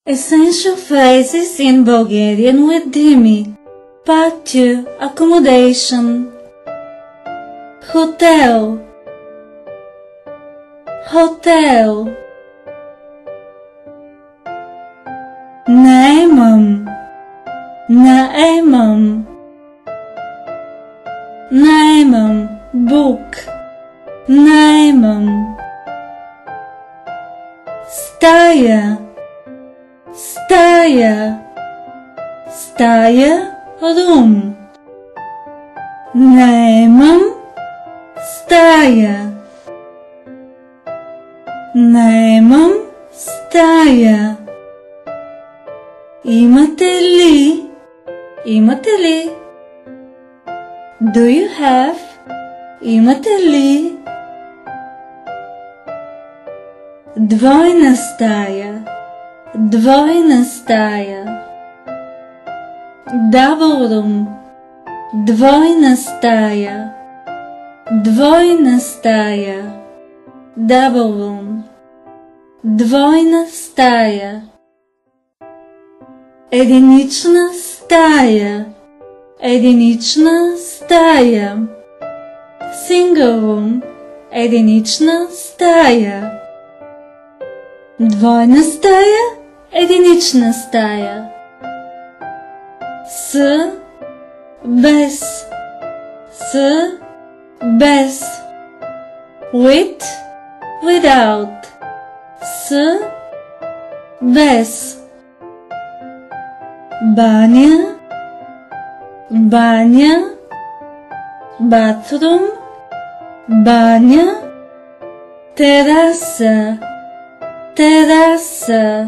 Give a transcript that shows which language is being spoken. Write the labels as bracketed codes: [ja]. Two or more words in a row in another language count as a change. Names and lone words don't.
[en] Essential phrases in Bulgarian with Dimi. Part 2. Accommodation. Hotel. Hotel. [bg] Наемам. Наемам. Наемам. Book. Наемам. Стая. Стая. Стая. [en] Room. Наемам. [bg] Стая. Наемам. Стая. Имате ли? Имате ли? [en] Do you have? [bg] Имате ли? Двойна стая. Двойна стая. [en] Double room. [bg] Двойна стая. Двойна стая. [en] Double room. [bg] Двойна стая. Единична стая. Единична стая. [en] Single room. [bg] Единична стая. Двойна стая. Единична стая. С, без. С, без. [en] With, without. [bg] С, без. Баня. Баня. [en] Bathroom. Баня. [bg] Тераса. Тераса.